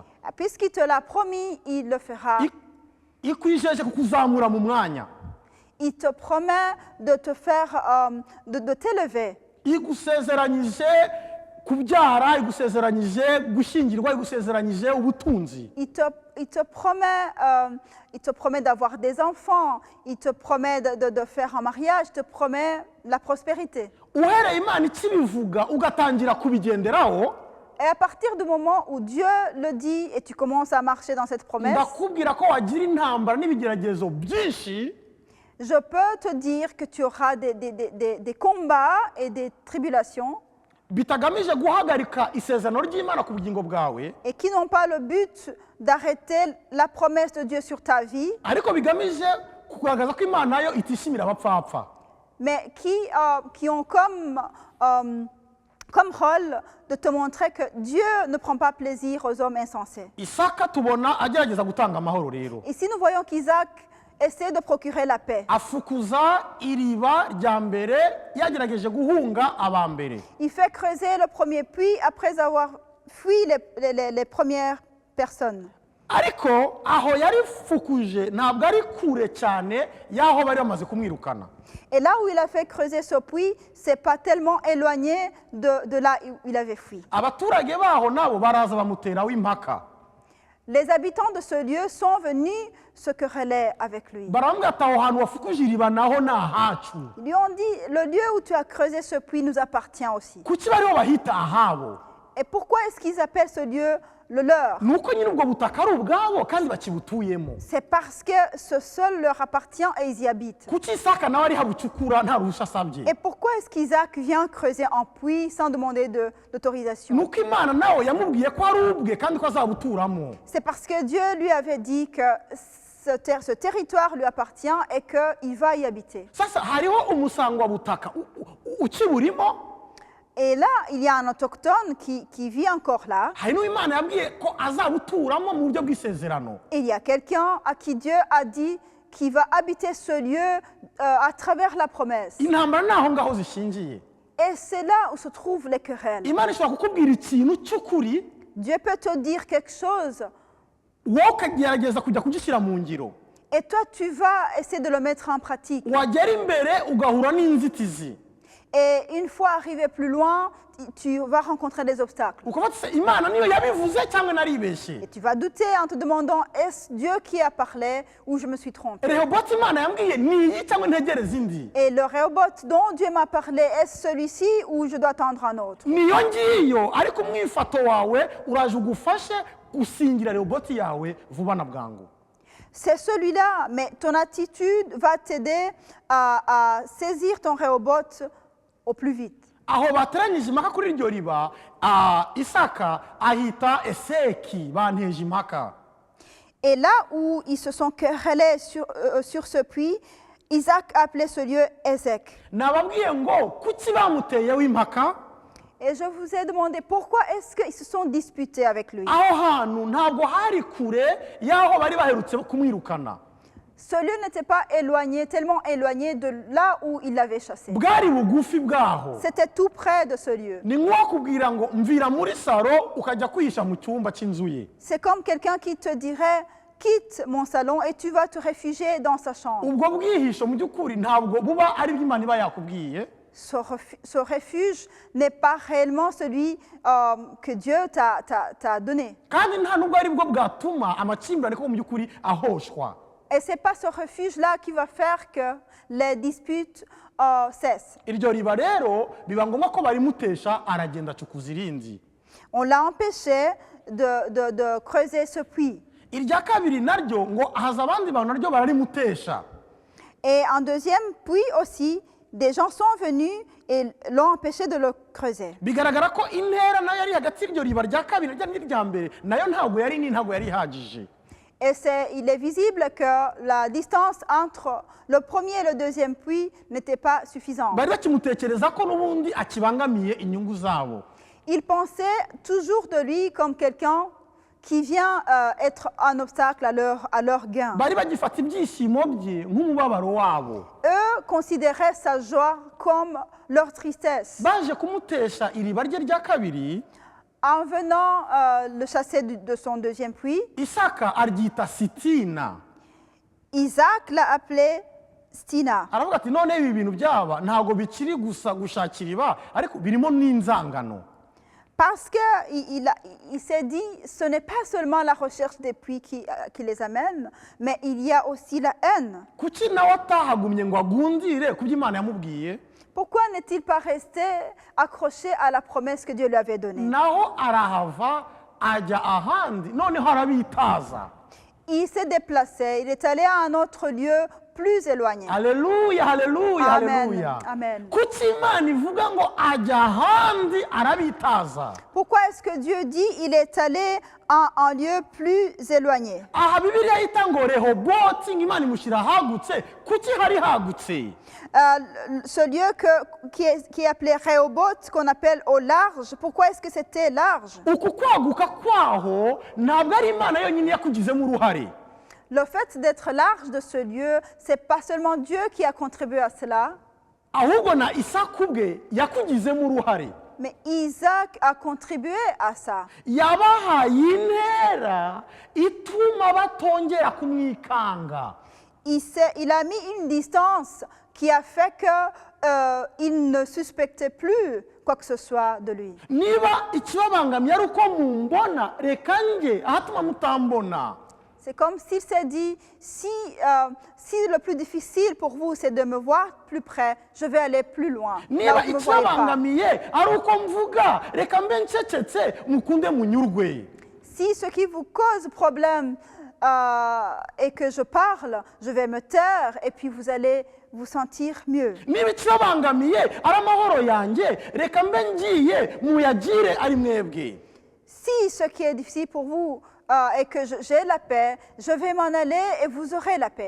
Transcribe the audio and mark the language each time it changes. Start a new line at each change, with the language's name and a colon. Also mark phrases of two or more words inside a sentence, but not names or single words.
French: Puisqu'il te l'a promis, il le fera.
Kinyarwanda: Ikwijeje kukuzamura mu mwanya.
French: Il te promet de te faire, de t'élever.
Kinyarwanda: Igusezeranyije kubyara, igusezeranyije gushyingirwa, igusezeranyije ubutunzi.
French: Il te promet d'avoir des enfants, il te promet de faire un mariage, il te promet la prospérité.
Kinyarwanda: Uhereye Imana ikibivuga ugatangira kubigenderaho,
French: Et à partir du moment où Dieu le dit et tu commences à marcher dans cette promesse,
Kinyarwanda: ndakubwira ko wagira intambara n'ibigeragezo byinshi,
French: je peux te dire que tu auras des combats et des tribulations
Kinyarwanda: bitagamije guhagarika isezerano ry'Imana ku bugingo bwawe,
French: et qui n'ont pas le but d'arrêter la promesse de Dieu sur ta vie,
Kinyarwanda: ariko bigamije kugaragaza ko Imana yo itishimira abapfapfa.
French: mais qui ont comme rôle de te montrer que Dieu ne prend pas plaisir aux hommes insensés.
Kinyarwanda: Isaka tubona agerageza gutanga amahoro rero.
French: Ici, nous voyons qu'Isaac essaie de procurer la paix.
Kinyarwanda: Afukuza iriba rya mbere yagerageje guhunga abambere.
French: Il fait creuser le premier puits après avoir fui les premières personnes.
Kinyarwanda: Ariko aho yari fukuje ntabwo ari kure cyane y'aho bari bamaze kumwirukana.
French: Et là où il a fait creuser ce puits, c'est pas tellement éloigné de là où il avait fui.
Kinyarwanda: Abaturage baho nabo baraza bamuteraho impaka.
French: Les habitants de ce lieu sont venus se quereller avec lui.
Kinyarwanda: Baramubwira ati aho hantu wafukuje iriba naho ni ahacu.
French: Ils lui ont dit, le lieu où tu as creusé ce puits nous appartient aussi.
Kinyarwanda: Kuki bariho bahita ahabo?
French: Et pourquoi est-ce qu'ils appellent ce lieu le leur?
Kinyarwanda: Nuko nyine ubwo butaka ari ubwabo kandi bakibutuyemo.
French: C'est parce que ce sol leur appartient et ils y habitent.
Kinyarwanda: Kuki Isaka nawe ari habucukura nta ruhushya asabye?
French: Et pourquoi est-ce qu'Isaac vient creuser un puits sans demander d'autorisation?
Kinyarwanda: Nuko Imana nawe yamubwiye ko ari ubwe kandi ko azabuturamo.
French: C'est parce que Dieu lui avait dit que ce territoire lui appartient et qu'il va y habiter.
Kinyarwanda: Sasa hariho umusangwa butaka ukiburimo.
French: Et là, il y a un autochtone qui vit encore là.
Kinyarwanda: Hari n'Imana yabwiye ko azabuturamo mu buryo bw'isezerano.
French: Et il y a quelqu'un à qui Dieu a dit qu'il va habiter ce lieu à travers la promesse.
Kinyarwanda: Intambara naho ngaho zishingiye.
French: Et c'est là où se trouvent les querelles.
Kinyarwanda: Imana ishobora kukubwira ikintu cy'ukuri,
French: Dieu peut te dire quelque chose
Kinyarwanda: wowe ukagerageza kujya kugishyira mu ngiro.
French: et toi tu vas essayer de le mettre en pratique.
Kinyarwanda: Wagera imbere ugahura n'inzitizi.
French: Et une fois arrivé plus loin, tu vas rencontrer des obstacles.
Kinyarwanda: Ukavuga ati Imana niyo yabivuze cyangwa naribeshye.
French: Et tu vas douter en te demandant, est-ce Dieu qui a parlé ou je me suis trompé?
Kinyarwanda: Rehoboti Imana yambwiye ni iyi cyangwa ntegereze indi.
French: Et le Rehoboth dont Dieu m'a parlé, est-ce celui-ci ou je dois attendre un autre?
Kinyarwanda: Niyo ngiyo ariko umwifato wawe uraje ugufashe gusingira Rehoboti yawe vuba na bwangu.
French: C'est celui-là, mais ton attitude va t'aider à saisir ton Rehoboth au plus vite.
Kinyarwanda: Aho bateranyije impaka kuri iryo riba, Isaka ahita Eseki banteje impaka.
French: Et là où ils se sont querellés sur ce puits, Isaac appelait ce lieu Ezek.
Kinyarwanda: nababwiye ngo kuki bamuteyeho impaka
French: Et je vous ai demandé pourquoi est-ce qu'ils se sont disputés avec lui.
Kinyarwanda: aho hantu ntabwo hari kure y'aho bari baherutse kumwirukana
French: Ce lieu n'était pas éloigné, tellement éloigné de là où il l'avait chassé.
Kinyarwanda: bwari bugufi bwaho
French: C'était tout près de ce lieu.
Kinyarwanda: ni nko kubwira ngo mvira muri saro ukajya kwihisha mu cyumba cy'inzu ye
French: C'est comme quelqu'un qui te dirait quitte mon salon et tu vas te réfugier dans sa chambre.
Kinyarwanda: ubwo bwihisho mu by'ukuri ntabwo buba ari byo Imana iba yakubwiye
French: Ce refuge n'est pas réellement celui que Dieu t'a donné.
Kinyarwanda: kandi nta nubwo ari bwo bwatuma amakimbirane ko mu by'ukuri ahoshwa
French: Et ce n'est pas ce refuge-là qui va faire que les disputes cessent.
Kinyarwanda: iryo riba rero biba ngombwa ko barimutesha aragenda acukuza irindi
French: On l'a empêché de creuser ce puits.
Kinyarwanda: irya kabiri naryo ngo haza abandi bantu naryo bararimutesha
French: Et en deuxième puits aussi, des gens sont venus et l'ont empêché de le creuser.
Kinyarwanda: bigaragara ko intera nayo yari hagati y'iryo riba rya kabiri n'irya mbere nayo ntabwo yari nini ntabwo yari ihagije
French: Et il est visible que la distance entre le premier et le deuxième puits n'était pas suffisante.
Kinyarwanda: bari bakimutekereza ko n'ubundi akibangamiye inyungu zabo
French: Ils pensaient toujours de lui comme quelqu'un qui vient être un obstacle à leur gain.
Kinyarwanda: bari bagifata ibyishimo bye nk'umubabaro wabo
French: Eux considéraient sa joie comme leur tristesse.
Kinyarwanda: baje kumutesha iriba rye rya kabiri
French: En venant le chasser de son deuxième puits,
Kinyarwanda: isaka aryita sitina
French: Isaac l'a appelé Stina.
Kinyarwanda: aravuga ati none ibi bintu byaba ntabwo bikiri gusa gushakira iba ariko birimo n'inzangano
French: Parce qu'il s'est dit, ce n'est pas seulement la recherche des puits qui les amène, mais il y a aussi la haine.
Kinyarwanda: kuki nawe atahagumye ngo agundire ku byo Imana yamubwiye
French: Pourquoi n'est-il pas resté accroché à la promesse que Dieu lui avait donnée?
Kinyarwanda: naho arahava ajya ahandi noneho arabitaza
French: Il s'est déplacé, il est allé à un autre lieu plus éloigné.
Kinyarwanda: haleluya haleluya
French: Amen.
Kinyarwanda: haleluya
French: Amen.
Kinyarwanda: kuki Imana ivuga ngo ajya ahandi arabitaza
French: Pourquoi est-ce que Dieu dit il est allé à un lieu plus éloigné?
Kinyarwanda: aha bibiliya yita ngo rehoboti ngo Imana imushyira ahagutse kuki hari hagutse
French: Ce lieu qui est appelé Rehoboth, qu'on appelle au large, pourquoi est-ce que c'était large?
Kinyarwanda: uku kwaguka kwaho ntabwo ari Imana yonyine yakugizemo uruhare
French: Le fait d'être large de ce lieu, c'est pas seulement Dieu qui a contribué à cela,
Kinyarwanda: ahubwo na Isaka ubwe yakugizemo uruhare
French: mais Isaac a contribué à ça.
Kinyarwanda: yabahaye intera ituma batongera kumwikanga
French: Il a mis une distance qui a fait qu'il ne suspectait plus quoi que ce soit de lui.
Kinyarwanda: niba ikibabangamiye ari uko mumbona reka njye ahatuma mutambona
French: C'est comme s'il s'est dit, si le plus difficile pour vous, c'est de me voir plus près, je vais aller plus loin. Là
Kinyarwanda: niba
French: où vous me voyez pas.
Kinyarwanda: ikibabangamiye ari uko mvuga reka mbe ncecetse mukunde munyurwe
French: Si ce qui vous cause problème est que je parle, je vais me taire et puis vous allez vous sentir mieux.
Kinyarwanda: niba ikibabangamiye ari amahoro yanjye reka mbe ngiye muyagire ari mwebwe
French: Si ce qui est difficile pour vous est que j'ai la paix, je vais m'en aller et vous aurez la paix.